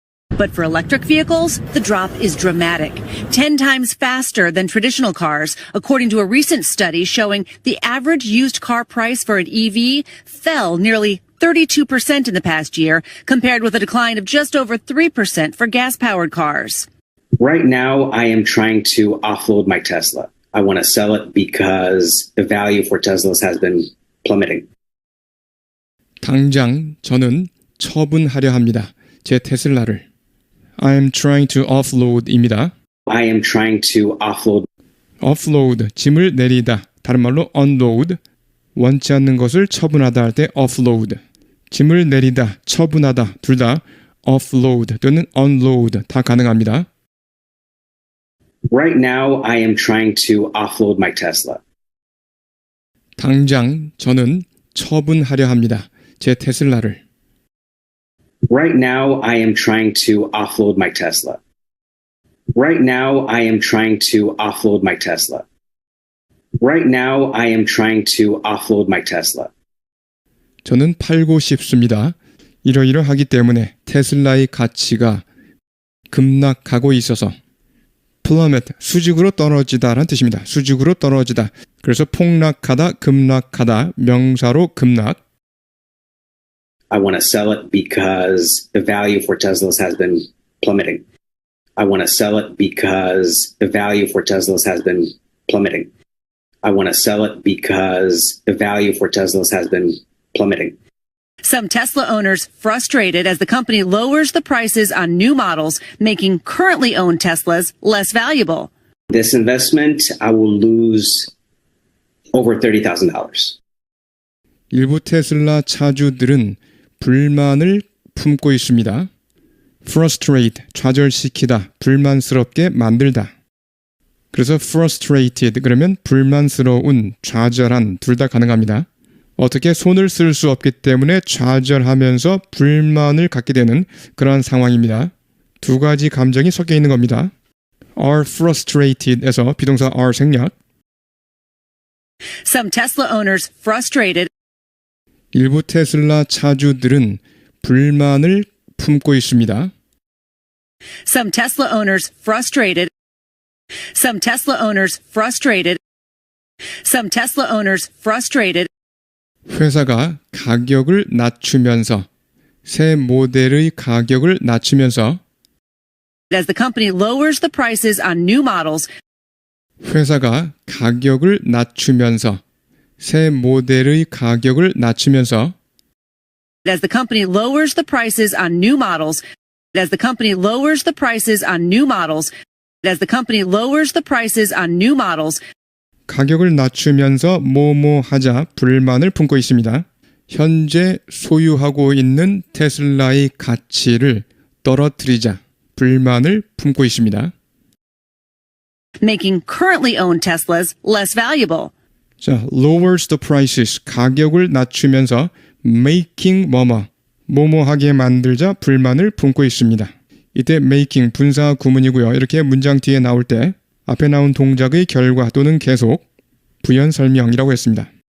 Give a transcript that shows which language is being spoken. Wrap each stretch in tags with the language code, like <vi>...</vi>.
<en>But for electric vehicles, the drop is dramatic. 10 times faster than traditional cars, according to a recent study showing the average used car price for an EV fell nearly 32% in the past year, compared with a decline of just over 3% for gas-powered cars. Right now, I am trying to offload my Tesla. I want to sell it because the value for Teslas has been plummeting.</en> <ko>당장 저는 처분하려 합니다. 제 테슬라를.</ko> <en>I am trying to offload입니다. I am trying to offload.</en> <ko>offload, 짐을 내리다. 다른 말로 unload, 원치 않는 것을 처분하다 할 때 offload. 짐을 내리다, 처분하다, 둘 다 offload 또는 unload 다 가능합니다.</ko> <en>Right now, I am trying to offload my Tesla.</en> <ko>당장 저는 처분하려 합니다. 제 테슬라를.</ko> <en>Right now, I am trying to offload my Tesla. Right now, I am trying to offload my Tesla. Right now, I am trying to offload my Tesla.</en> <ko>저는 팔고 싶습니다. 이러이러하기 때문에 테슬라의 가치가 급락하고 있어서 plummet, 수직으로 떨어지다라는 뜻입니다. 수직으로 떨어지다. 그래서 폭락하다, 급락하다, 명사로 급락.</ko> <en>I want to sell it because the value for Teslas has been plummeting. I want to sell it because the value for Teslas has been plummeting. I want to sell it because the value for Teslas has been plummeting. Some Tesla owners frustrated as the company lowers the prices on new models, making currently owned Teslas less valuable. This investment, I will lose over $30,000.</en> <ko>일부 테슬라 차주들은 불만을 품고 있습니다. frustrate, 좌절시키다, 불만스럽게 만들다. 그래서 frustrated 그러면 불만스러운, 좌절한 둘 다 가능합니다. 어떻게 손을 쓸 수 없기 때문에 좌절하면서 불만을 갖게 되는 그런 상황입니다. 두 가지 감정이 섞여 있는 겁니다. are frustrated에서 비동사 are 생략.</ko> <en>Some Tesla owners frustrated</en> <ko>일부 테슬라 차주들은 불만을 품고 있습니다.</ko> <en>Some Tesla owners frustrated Some Tesla owners frustrated. Some Tesla owners frustrated</en> <ko>회사가 가격을 낮추면서 새 모델의 가격을 낮추면서</ko> <en>as the company lowers the prices on new models</en> <ko>회사가 가격을 낮추면서 새 모델의 가격을 낮추면서</ko> <en>as the company lowers the prices on new models as the company lowers the prices on new models as the company lowers the prices on new models</en> <ko>가격을 낮추면서 뭐뭐 하자 불만을 품고 있습니다. 현재 소유하고 있는 테슬라의 가치를 떨어뜨리자 불만을 품고 있습니다.</ko> <en>making currently owned Teslas less valuable.</en> <ko>자,</ko> <en>lowers the prices</en> <ko>가격을 낮추면서 making 뭐뭐 하게 만들자 불만을 품고 있습니다. 이때 making 분사 구문이고요. 이렇게 문장 뒤에 나올 때 앞에 나온 동작의 결과 또는 계속 부연 설명이라고 했습니다.</ko>